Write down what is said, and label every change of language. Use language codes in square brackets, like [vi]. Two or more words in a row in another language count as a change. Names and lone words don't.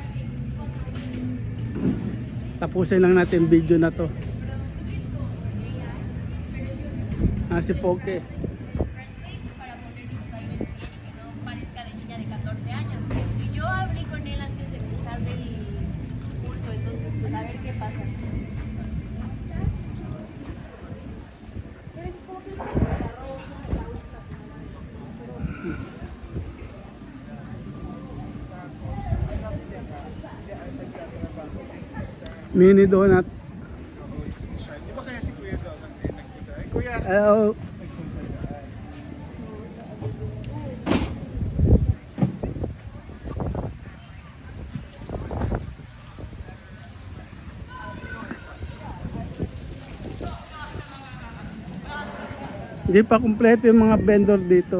[tl] Tapusin lang natin video na to. Si Poke. [es] Para poner mis assignments y que no parezca de niña de 14 años. Y yo hablé con él antes de empezar el curso, entonces pues a ver qué pasa. [en] Mini donut. [tl] Di ba kaya si Kuya daw nagpunta? Ay, Kuya! Oh. Hindi pa kumpleto yung mga vendor dito.